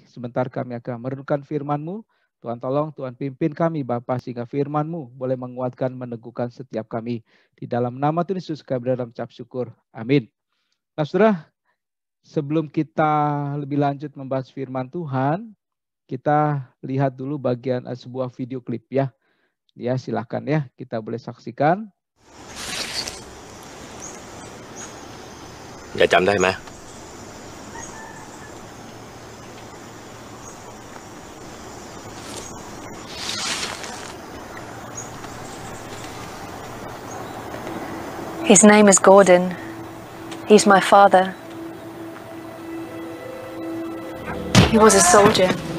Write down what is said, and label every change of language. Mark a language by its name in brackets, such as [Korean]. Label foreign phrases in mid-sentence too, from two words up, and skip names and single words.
[Indonesian] Sebentar kami akan merenungkan firman-Mu. Tuhan tolong, Tuhan pimpin kami Bapak, sehingga firman-Mu boleh menguatkan, meneguhkan setiap kami. Di dalam nama Tuhan Yesus kami berdoa dan mengucap syukur. Amin. Nah, saudara, sebelum kita lebih lanjut membahas firman Tuhan, kita lihat dulu bagian sebuah video klip ya. Ya, silakan ya, kita boleh saksikan. [Thai] ยายจำได้ไหม [English] His name is Gordon. He's my father. He was a soldier.